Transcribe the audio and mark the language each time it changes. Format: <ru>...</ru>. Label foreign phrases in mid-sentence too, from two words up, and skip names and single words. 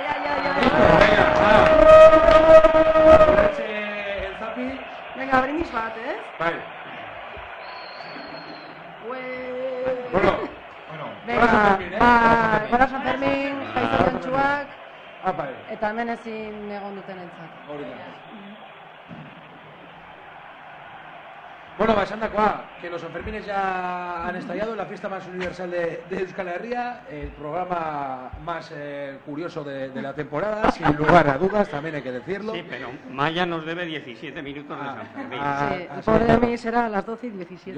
<es>Venga,</es> <eu>brindis bat,</eu> <es>¿eh? Vale. Bueno.</es> <eu>Venga, gora San Fermin, jaizo jantxuak, eta hemen ezin egon duten entzat.</eu> <es>Bueno, Sandacoa, que los Sanfermines ya han estallado en la fiesta más universal de Euskal Herria, el programa más curioso de la temporada, sin lugar a dudas, también hay que decirlo. Sí, pero Maya nos debe 17 minutos de San Fermín. Sí, el pobre de mí será a las 12 y 17.</es>